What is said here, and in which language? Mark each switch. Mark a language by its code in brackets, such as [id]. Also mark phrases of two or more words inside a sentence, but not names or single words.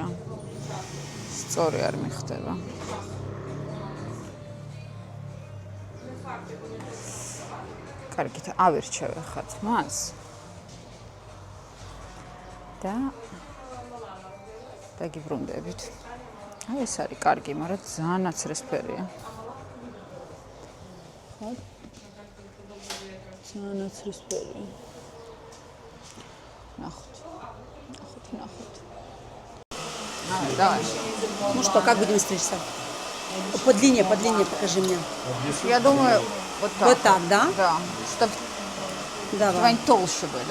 [ka] სწორი არ მიხდება. კარგით, ავირჩევ ხათ მას. და დაგიბრუნდებით. აი ეს არის კარგი, მაგრამ ძალიან ნაცრისფერია. ხო? ძალიან ნაცრისფერია. [ru] Нахуй. Давай. Ну что, как будем стричься? По длине покажи мне. Я думаю, вот так. Вот так, да? Да. Чтобы Давай. они толще были.